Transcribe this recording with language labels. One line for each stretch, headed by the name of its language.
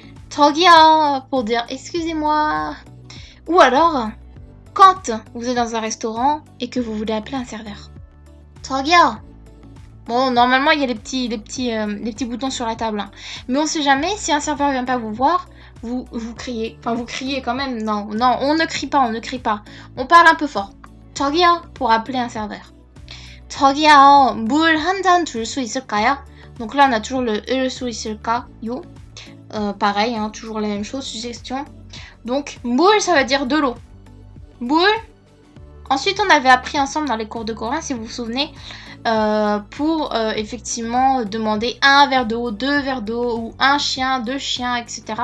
French: 저기요, pour dire excusez-moi. Ou alors, quand vous êtes dans un restaurant et que vous voulez appeler un serveur. 저기요. Bon, normalement, il y a les petits boutons sur la table. Hein. Mais on sait jamais, si un serveur vient pas vous voir, vous criez. Enfin, vous criez quand même. Non, on ne crie pas. On parle un peu fort. 저기요, pour appeler un serveur.
Korean: 저기요, 물 한 잔 줄 수 있을까요?
French: Donc là, on a toujours le 수 있을까요? Pareil, hein, toujours la même chose, suggestion. Donc, 물, ça veut dire de l'eau.
Korean: 물.
French: Ensuite, on avait appris ensemble dans les cours de coréen, si vous vous souvenez, pour effectivement demander un verre d'eau, 2 verres d'eau, ou un chien, 2 chiens, etc.